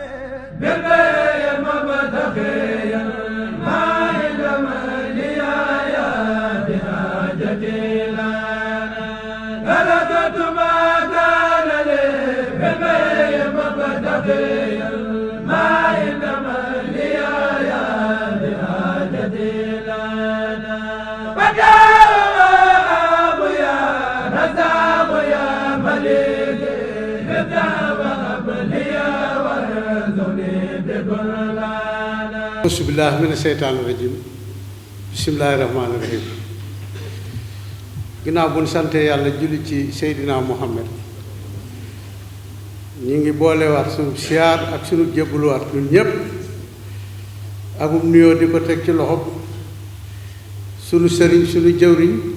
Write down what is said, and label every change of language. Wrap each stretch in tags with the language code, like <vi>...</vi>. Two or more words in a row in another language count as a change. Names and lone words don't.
<ar>بالبيع مبتغيا ما علم لي يا بحاجتي لنا تركت ما كان لي بالبيع مبتغيا ما علم لي يا بحاجتي لنا فجاء يا رزاق يا مليك أعوذ بالله من الشيطان الرجيم بسم الله الرحمن الرحيم</ar> <wo>ginnaaw bu ñu sante yàlla julli ci Seydina Muhammad ñu ngi boolewaat sunu siyaar ak sunu jébbaluwaat ñun ñépp akum nuyoo di ko teg ci loxob sunu sëriñ sunu jëwriñ</wo>